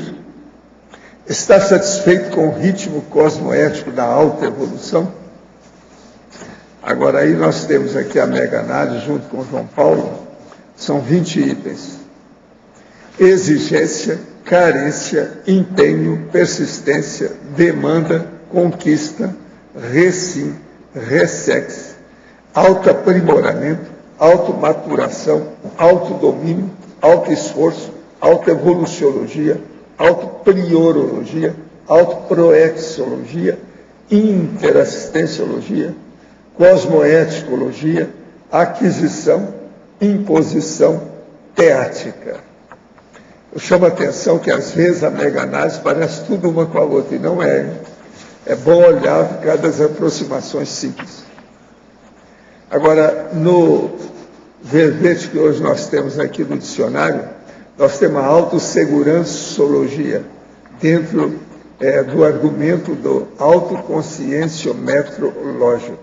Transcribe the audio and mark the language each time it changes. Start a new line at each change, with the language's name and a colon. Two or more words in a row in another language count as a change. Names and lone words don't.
Portuguese: Está satisfeito com o ritmo cosmoético da autoevolução? Agora aí nós temos aqui a mega análise junto com João Paulo, são 20 itens. Exigência, carência, empenho, persistência, demanda, conquista, resim, ressex, autoaprimoramento, automaturação, autodomínio, autoesforço, autoevoluciologia, autopriorologia, autoproexologia, interassistenciologia, cosmoeticologia, aquisição, imposição, teática. Eu chamo a atenção que às vezes a mega análise parece tudo uma com a outra, e não é. É bom olhar por causa das aproximações simples. Agora, no verbete que hoje nós temos aqui no dicionário, nós temos a autossegurançologia, dentro do argumento do autoconscienciometro-lógico.